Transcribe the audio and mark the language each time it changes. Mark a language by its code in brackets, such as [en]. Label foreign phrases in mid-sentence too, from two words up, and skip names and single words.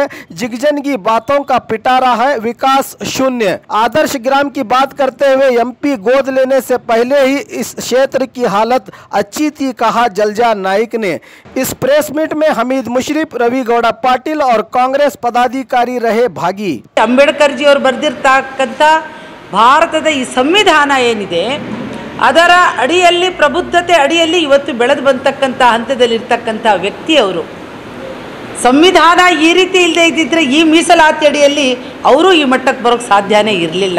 [hi] जिगजन बातों का पिटारा है, विकास शून्य। आदर्श ग्राम की बात करते हुए एमपी गोद लेने से पहले ही इस क्षेत्र की हालत अच्छी थी, कहा जलजा नाइक ने। इस [en] press meet [hi] में हमीद मुशर्रफ, रवि गौड़ा पाटिल और कांग्रेस पदाधिकारी रहे भागी। [kn] ಅಂಬೇಡ್ಕರ್ ಜಿ ಅವರು ಬರೆದಿರತಕ್ಕಂತ ಭಾರತದ ಈ ಸಂವಿಧಾನ ಏನಿದೆ ಅದರ ಅಡಿಯಲ್ಲಿ ಪ್ರಬುದ್ಧತೆ ಅಡಿಯಲ್ಲಿ ಇವತ್ತು ಬೆಳೆದು ಬಂತಕ್ಕಂತ ಹಂತದಲ್ಲಿ ಇರತಕ್ಕಂತ ವ್ಯಕ್ತಿ ಅವರು. ಸಂವಿಧಾನ ಈ ರೀತಿ ಇಲ್ಲದೆ ಇದ್ದಿದ್ರೆ ಈ ಮೀಸಲಾತಿ ಅಡಿಯಲ್ಲಿ ಅವರು ಈ ಮಟ್ಟಕ್ಕೆ ಬರೋಕ್ಕೆ ಸಾಧ್ಯನೇ ಇರಲಿಲ್ಲ.